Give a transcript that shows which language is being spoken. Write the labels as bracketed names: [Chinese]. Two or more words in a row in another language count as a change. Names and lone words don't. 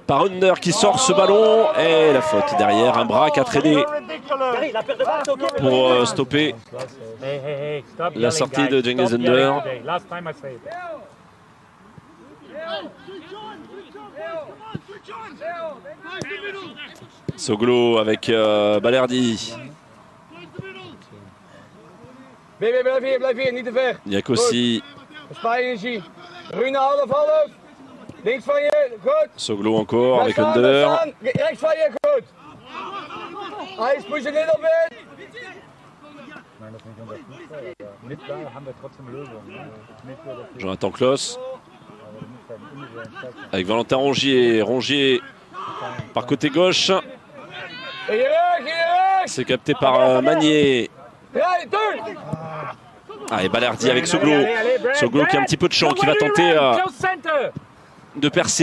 [French] par Under qui sort ce ballon. Et la faute derrière, un bras qui a traîné pour stopper la sortie de Cengiz Under. Soglo avec Balerdi. [Dutch] Blijf hier, niet te ver. Niakossi. Spaar energie. Rune half. Links van je, goed. [French] Soglo encore avec Under. [Dutch] Rechts van je, goed. Hij [English] push a little bit. [German] Nein, das ist nicht unser Fußball, aber mit da haben wir trotzdem Lösungen. Ne? Nicht so, dass wir Jonathan Kloss einen individuellen Check haben. [French] avec Valentin Rongier. Rongier par côté gauche. C'est capté par Magnier. Ah, et Balerdi avec Soglo. Soglo qui a un petit peu de champ, qui va tenter de percer.